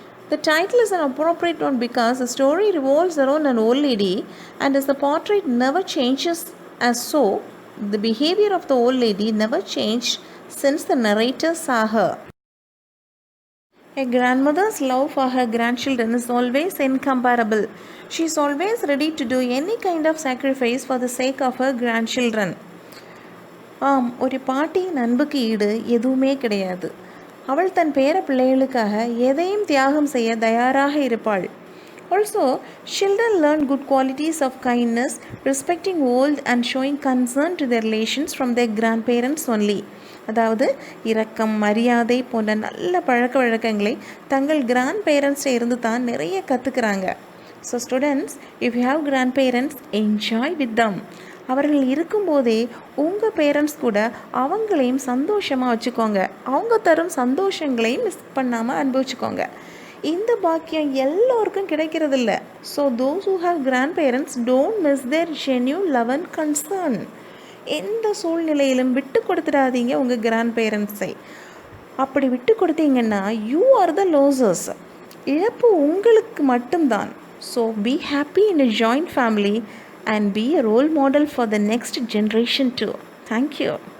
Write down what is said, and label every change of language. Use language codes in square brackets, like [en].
[en] The title is an appropriate one because the story revolves around an old lady, and as the portrait never changes as so, the behavior of the old lady never changed since the narrator saw her. A grandmother's love for her grandchildren is always incomparable. She is always ready to do any kind of sacrifice for the sake of her grandchildren. [ta] ஒரு பாட்டியின் அன்புக்கு ஈடு எதுவுமே கிடையாது. அவள் தன் பேர பிள்ளைகளுக்காக எதையும் தியாகம் செய்ய தயாராக இருப்பாள். [en] Also, children learn good qualities of kindness, respecting old and showing concern to their relations from their grandparents only. [ta] அதாவது இரக்கம், மரியாதை போன்ற நல்ல பழக்க வழக்கங்களை தங்கள் கிராண்ட் பேரண்ட்ஸில் இருந்து தான் நிறைய கற்றுக்கிறாங்க. [en] So students, if you have grandparents, enjoy with them. [ta] அவர்கள் இருக்கும்போதே உங்கள் பேரண்ட்ஸ் கூட அவங்களையும் சந்தோஷமாக வச்சுக்கோங்க. அவங்க தரும் சந்தோஷங்களையும் மிஸ் பண்ணாமல் அனுபவிச்சுக்கோங்க. இந்த பாக்கியம் எல்லோருக்கும் கிடைக்கிறதில்ல. [en] So those who have grandparents don't miss their genuine love and concern. [ta] எந்த சூழ்நிலையிலும் விட்டு கொடுத்துடாதீங்க உங்கள் கிராண்ட் பேரண்ட்ஸை. அப்படி விட்டு கொடுத்தீங்கன்னா [en] You are the losers. [ta] இழப்பு உங்களுக்கு மட்டும்தான். [en] So be happy in a joint family and be a role model for the next generation too. Thank you.